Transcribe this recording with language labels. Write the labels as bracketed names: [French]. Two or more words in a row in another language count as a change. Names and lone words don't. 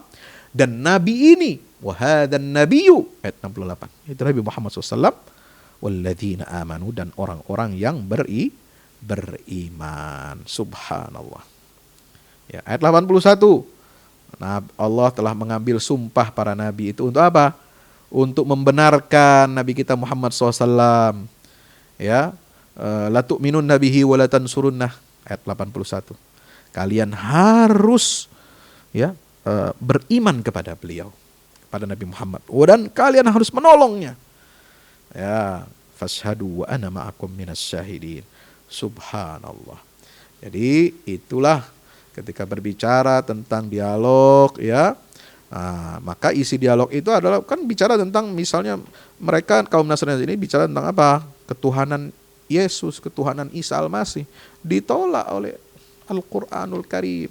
[Indonesian] Dan Nabi ini, [Arabic] وهذا النبي, [Indonesian] ayat 68, itu Nabi Muhammad SAW, [Arabic] والذين آمنوا, [Indonesian] dan orang-orang yang beriman. Subhanallah. Ya, ayat 81. Nah, Allah telah mengambil sumpah para nabi itu untuk apa? Untuk membenarkan Nabi kita Muhammad SAW. Ya, [Arabic] لتؤمنن به ولتنصرنه. [Indonesian] Ayat 81. Kalian harus, ya, beriman kepada beliau, kepada Nabi Muhammad, dan kalian harus menolongnya. [Arabic] Ya, فاشهدوا وأنا معكم من الشاهدين. [Indonesian] Subhanallah. Jadi itulah ketika berbicara tentang dialog, ya, maka isi dialog itu adalah kan bicara tentang, misalnya mereka kaum Nasrani ini bicara tentang apa? Ketuhanan Yesus, ketuhanan Isa Al-Masih, ditolak oleh Al-Quranul Karim.